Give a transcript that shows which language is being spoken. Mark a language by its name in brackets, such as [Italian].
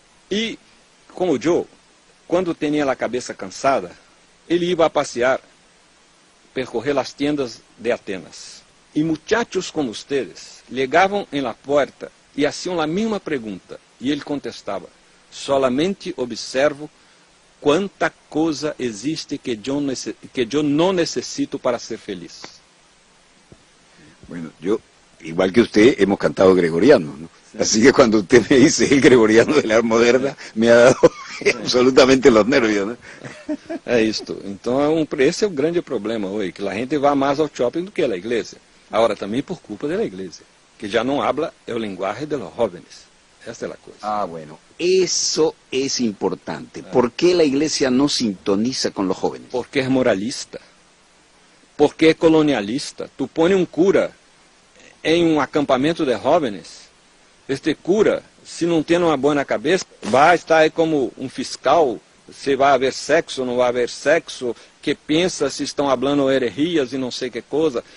[Portuguese] E, como eu, quando tinha a cabeça cansada, ele ia a passear, percorrer as tiendas de Atenas. E muchachos como ustedes ligavam em la porta e faziam a mesma pergunta. E ele contestava, [Spanish] solamente observo [Portuguese] quanta coisa existe que eu não necessito para ser feliz. [Spanish] Bueno, yo, igual que usted, hemos cantado gregoriano, ¿no? Sí. Así que cuando usted me dice el gregoriano de la moderna, me ha dado absolutamente los nervios, né? [Portuguese] É isto. Então, esse é o grande problema hoje, que a gente vai mais ao shopping do que à igreja. Agora, também por culpa da igreja, que já não habla o linguagem [Spanish] de los jóvenes. [Portuguese] Esta é a coisa. [Spanish] Ah, bueno. Eso es importante. ¿Por qué la iglesia no sintoniza con los jóvenes? [Portuguese] Porque é moralista. Porque é colonialista. Tu põe um cura em um acampamento de jóvenes, este cura, se não tem uma boa na cabeça, vai estar aí como um fiscal, se vai haver sexo ou não vai haver sexo, que pensa se estão falando heresias e não sei que coisa.